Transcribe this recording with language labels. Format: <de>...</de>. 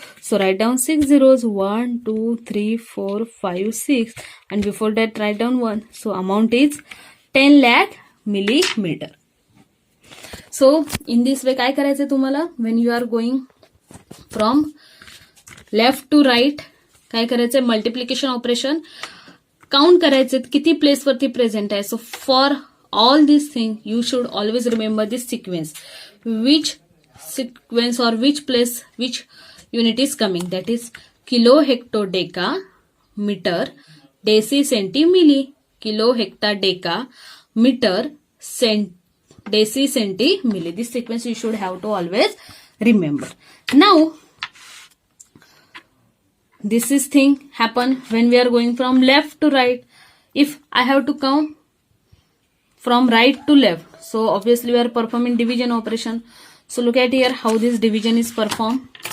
<en>So write down 6 zeros. 1, 2, 3, 4, 5, 6. And before that write down 1. So amount is 10 lakh millimeter. So in this way</en> <mr>काय करायचं तुम्हाला?</mr> <en>When you are going from left to right,</en> <mr>काय करायचं? Multiplication operation count करायचे किती place वरती present आहे.</mr> <en>So for all this thing you should always remember this sequence, which sequence or which place which unit is coming, that is kilo hecto deca meter deci centi milli. Kilo hecto deca meter deci centi milli. This sequence you should have to always remember. Now this is thing happen when we are going from left to right. If I have to come from right to left, so obviously we are performing division operation. So look at here how this division is performed.</en>